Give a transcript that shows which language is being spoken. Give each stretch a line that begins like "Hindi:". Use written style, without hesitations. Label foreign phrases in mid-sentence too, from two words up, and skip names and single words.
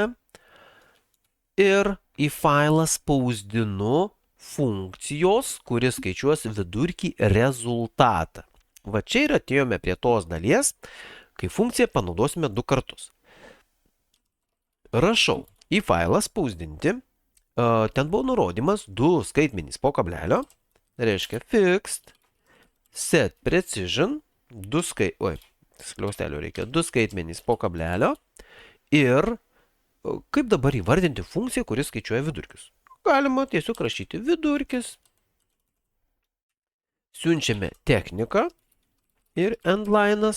Lithuanian: Ir į failą spausdinu funkcijos, kuris skaičiuos vidurkį rezultatą. Va čia ir atėjome prie tos dalies, kai funkciją panaudosime 2 kartus. Rašau į failą spausdinti. Ten buvo nurodymas 2 skaitmenys po kablelio. Reiškia
English: fixed, set precision,
Lithuanian: 2 skaitmenys po kablelio. Ir kaip dabar įvardinti funkciją, kuris skaičiuoja vidurkius? Galima tiesiog rašyti vidurkis. Siunčiame techniką ir endline'as.